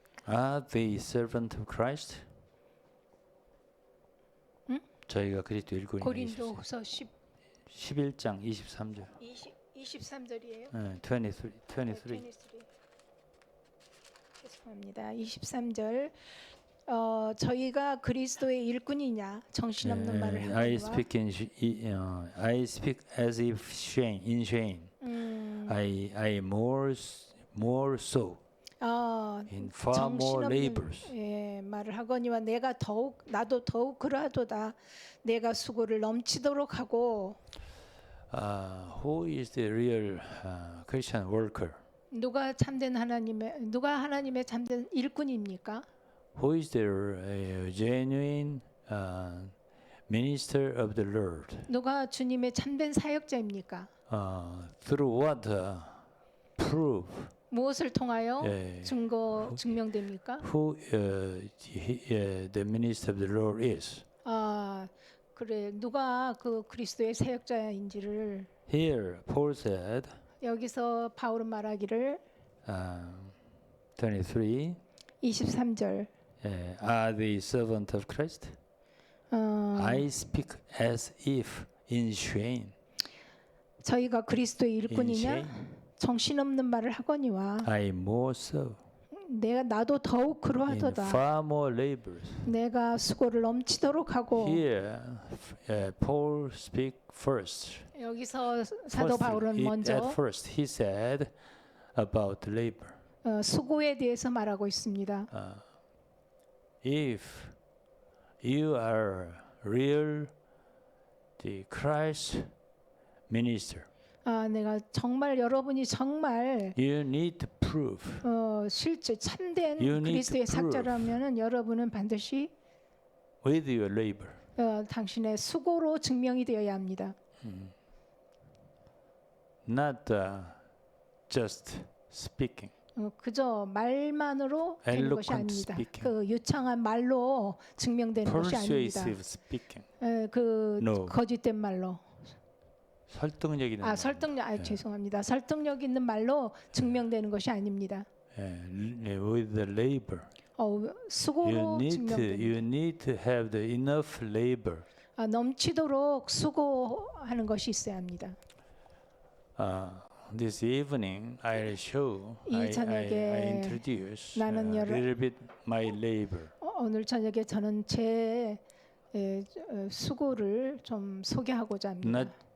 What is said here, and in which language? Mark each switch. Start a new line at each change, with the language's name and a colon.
English: Are they servant of Christ?
Korean: 저희가 그리스도 일꾼이 고린도후서 11장 23절. 23절이에요. 23. 죄송합니다. 23절 저희가 그리스도의 일꾼이냐 정신없는 말을
English: I
Korean: 하거니와
English: I speak as if in shame. I more so in far more labors.
Korean: 말을 하거니와 나도 더욱 그러하도다. 내가 수고를 넘치도록 하고.
English: Who is the real Christian worker?
Korean: 누가 하나님의 참된 일꾼입니까?
English: Who is the genuine minister of the Lord?
Korean: 누가 주님의 참된 사역자입니까?
English: Through what proof?
Korean: 무엇을 통하여 증명됩니까?
English: Who the minister of the Lord is?
Korean: 그래 누가 그 그리스도의 사역자인지를
English: Here Paul said.
Korean: 여기서 바울은 말하기를 23절
English: Are they servant of Christ? I speak as if in shame.
Korean: 저희가 그리스도의 일꾼이냐? 정신없는 말을 하거니와
English: I more so.
Korean: 나도 더욱 그러하도다.
English: far more labors.
Korean: 내가 수고를 넘치도록 하고.
English: Here, Paul speak first.
Korean: 여기서 사도 바울은
English: At
Korean: 먼저
English: first, he said about labor.
Korean: 수고에 대해서 말하고 있습니다.
English: If you are real the Christ minister,
Korean: 내가 정말 여러분이 정말
English: you need to prove.
Korean: 실제 참된
English: You need
Korean: 그리스도의
English: to prove.
Korean: 사자라면은 여러분은 반드시
English: With your labor.
Korean: 당신의 수고로 증명이 되어야 합니다.
English: Not just speaking.
Korean: 그저 말만으로 되는 것이
English: Eloquent
Korean: 아닙니다.
English: speaking.
Korean: 그 유창한 말로 증명되는 것이 아닙니다.
English: Persuasive speaking.
Korean: 그
English: No.
Korean: 거짓된 말로. 설득력 있는 말. 죄송합니다. 설득력 있는 말로 증명되는 것이 아닙니다.
English: With the labor.
Korean: 수고로 증명됩니다.
English: You need to have the enough labor.
Korean: 넘치도록 수고하는 것이 있어야 합니다.
English: This evening I'll show. I introduce a
Korean: 나는
English: little bit my labor.
Korean: 오늘 저녁에 저는 제 수고를 좀 소개하고자 합니다.